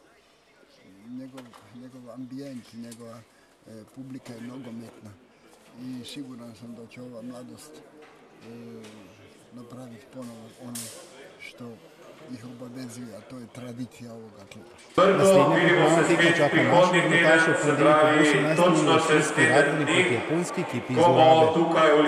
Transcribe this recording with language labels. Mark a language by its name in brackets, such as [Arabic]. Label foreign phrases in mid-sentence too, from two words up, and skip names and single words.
[Croatian] Njegov ambijent, njegova publika je nogometna i siguran sam da će ova mladost napraviti ponovo ono što ih obavezuje, a to je tradicija ovoga kluba. [Slovenian] Naslednja pripravna tekma čaka naše nogometaše v ponedeljek ob 18. uri v avstrijski Radovlji proti japonski ekipi iz Orabe.